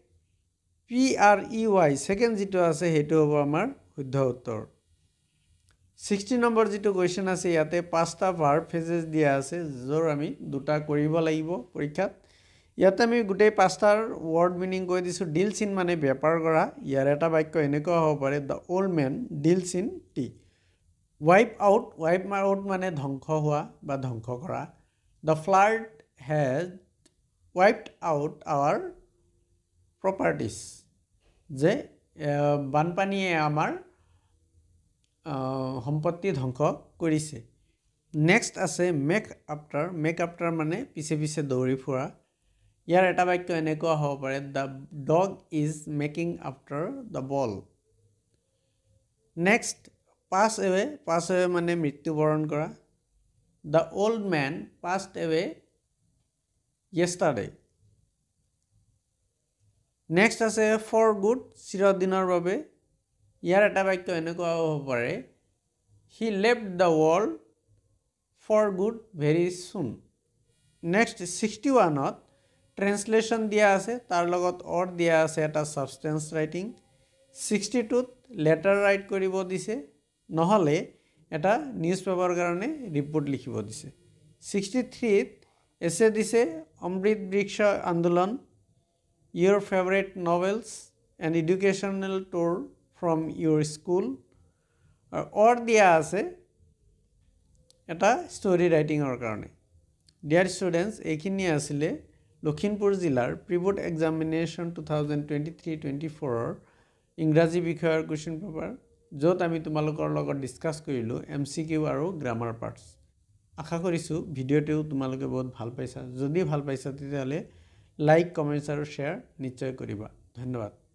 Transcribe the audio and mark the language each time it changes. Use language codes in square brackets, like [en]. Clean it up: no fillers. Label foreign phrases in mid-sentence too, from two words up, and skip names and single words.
[as] PREY সেকেন্ড যেটো আছে হেতু হ'ব আমাৰ শুদ্ধ উত্তৰ 60 নম্বৰ যেটো কোৱেশ্চন আছে ইয়াতে পাঁচটা ভাৰ্ব ফ্ৰেজেছ দিয়া আছে যৰ আমি দুটা কৰিব লাগিব পৰীক্ষাত ইয়াতে আমি গোটেই পাঁচটাৰ [en] word meaning [as] কৈ দিছো [en] deals in [as] মানে বেপাৰ কৰা ইয়াৰ এটা বাক্য এনেকুৱা হ'ব পাৰে [en] the old man deals in tea wipe out [as] মানে ধ্বংস হোৱা বা ধ্বংস কৰা [en] the flood has wiped out our properties [as] যে বানপানীয়ে আমাৰ সম্পত্তি ধ্বংস কৰিছে নেক্সট আছে [en] make after [as] মানে পিছে পিছে দৌৰি ফুৰা ইয়াৰ এটা বাক্য এনেকুৱা হ'ব পাৰে [en] the dog is making after the ball next pass away [as] মানে মৃত্যুবৰণ কৰা [en] the old man passed away yesterday [as] নেক্সট আছে [en] for good [as] চিৰদিনৰ বাবে ইয়াৰ এটা বাক্য এনেকুৱা হ'ব পাৰে [en] he left the world for good very soon next [as] 61ত ট্ৰেন্সলেশ্যন দিয়া আছে তাৰ লগত অৰ দিয়া আছে এটা [en] substance writing [as] 62ত [en] letter write [as] কৰিব দিছে নহলে এটা [en] news paper [as] কাৰণে ৰিপৰ্ট লিখিব দিছে 63ত এছে দিছে অমৃত বৃক্ষ আন্দোলন [en] your favorite novels and educational tour from your school or [as] দিয়া আছে এটা [en] story writing [as] or কাৰণে [en] dear students [as] এইখিনি আছিলে লখিমপুৰ জিলাৰ [en] pre-board examination [as] 2023-24 ইংৰাজী বিষয়ৰ [en] question paper [as] য'ত আমি তোমালোকৰ লগত ডিসকাস কৰিলো এমসিকিউ আৰু [en] grammar parts [as] আশা কৰিছো ভিডিঅটো তোমালোকে বহুত ভাল পাইছা যদি ভাল পাইছা তেতিয়াহলে [en] like comments [as] আৰু শেয়াৰ নিশ্চয় কৰিবা ধন্যবাদ